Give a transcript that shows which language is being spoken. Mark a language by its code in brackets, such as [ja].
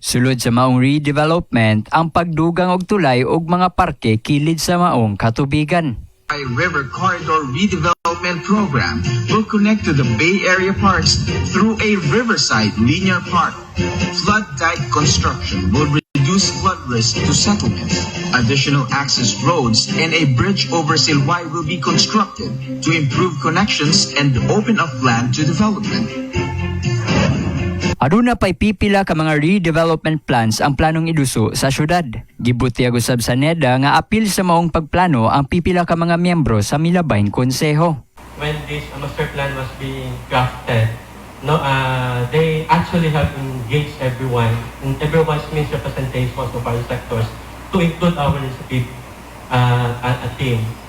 [ceb] Sulod sa maong redevelopment, ang pagdugang og tulay og mga parke kilid sa maong katubigan. [en] River Corridor Redevelopment Program will connect to the Bay Area parks through a riverside linear park. Flood dike construction will reduce flood risk to settlements. Additional access roads and a bridge over Silway will be constructed to improve connections and open up land to development. [ceb] Aduna pay pipila ka mga redevelopment plans ang planong iduso sa syudad. Gibutyag usab sa NEDA nga apil sa maong pagplano ang pipila ka mga miyembro sa milabayng konseho. [en] When this master plan was being crafted, they actually have engaged everyone, and everyone's means representation of our sectors to include our initiative a team.